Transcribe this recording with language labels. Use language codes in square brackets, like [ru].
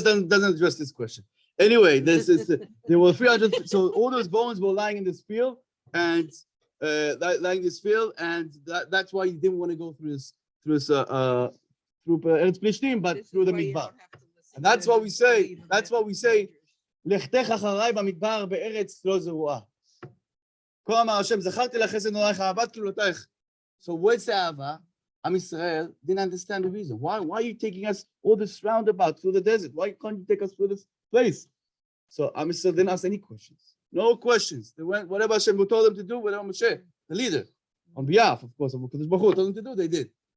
[en] Doesn't address this question. Anyway, there were 300. So all those bones were lying in this field, and that's why he didn't want to go through Eretz Plishtim, but through the Mikvah. And that's what we say. That's what we say. [he] לכתך אחריי במדבר בארץ לא זרועה. כה אמר השם, זכרתי לך חסד נורייך, אהבת כלולותייך. [en] So where's the Ava? Am Israel didn't understand the reason. Why are you taking us all this roundabout through the desert? Why can't you take us through this place? So Am Israel didn't ask any questions. No questions. They went, whatever Hashem told them to do, whatever Moshe, the leader, on behalf, of course, of Kadosh Baruch Hu, told them to do, they did.